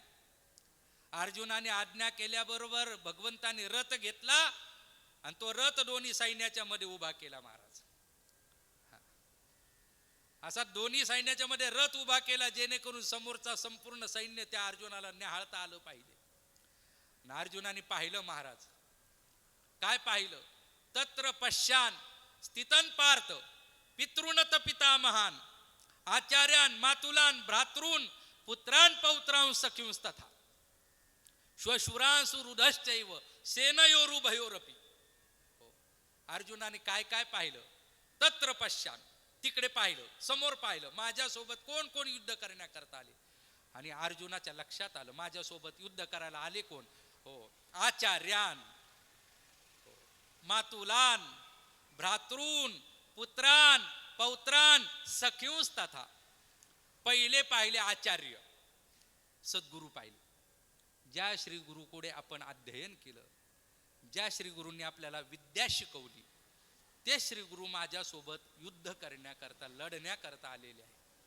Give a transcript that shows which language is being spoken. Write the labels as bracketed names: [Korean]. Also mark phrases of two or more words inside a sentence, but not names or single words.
[Marathi] अर्जुनाने आज्ञा केल्याबरोबर भगवंताने रथ घेतला आणि तो रथ दोन्ही सैन्याच्या मध्ये उभा केला महाराज. असा दोन्ही सैन्याच्या मध्ये रथ उभा केला, जेणेकरून समोरचा संपूर्ण सैन्य त्या अर्जुनाला निहाळता आलं पाहिजे. अर्जुनाने पाहिलं महाराज, काय पाहिलं? [Sanskrit] तत्र पश्यान स्थितन पार्थ पितृणत पितामहान आचार्यान मातुलान भ्रातॄन पुत्रान पौत्रां सख्युंस्तथा श्वशुरांसुरुधश्चैव सेनयोरुभयोरपि. [Marathi] अर्जुनाने काय काय पाहिलं? [Sanskrit] तत्र पश्यामि, [Marathi] तिकडे पाहिलं, समोर पाहिलं, माझ्यासोबत कोण कोण युद्ध करण्याकरता आले. आणि अर्जुनाच्या लक्षात आलं माझ्यासोबत युद्ध करायला आले कोण? हो, [Sanskrit] आचार्यान, मातुलान, भ्रातॄन, पुत्रान, पौत्रान, सख्युंस्तथा. [Marathi] पहिले पाहिले आचार्य, सद्गुरू पाहिले. ज्या श्री गुरुकडे आपण अध्ययन केलं, ज्या श्री गुरूंनी आपल्याला विद्या शिकवली, ते श्री गुरु माझ्यासोबत युद्ध करण्याकरता, लढण्याकरता आलेले आहे.